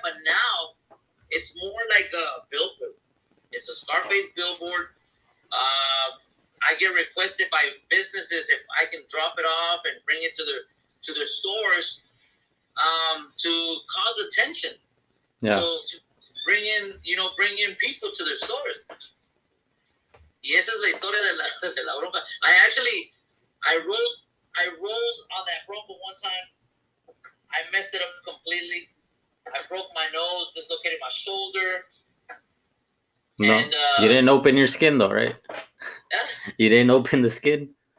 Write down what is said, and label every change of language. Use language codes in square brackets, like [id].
[en] But now, it's more like a billboard. It's a Scareface billboard. I get requested by businesses if I can drop it off and bring it to their stores to cause attention. Yeah. So to bring in people to their stores. [es] Y esa es la historia de la bronca. [en] I rolled on that bronco one time. I messed it up completely. I broke my nose, dislocated my shoulder. No, and, you didn't open your skin though, right? You didn't open the skin?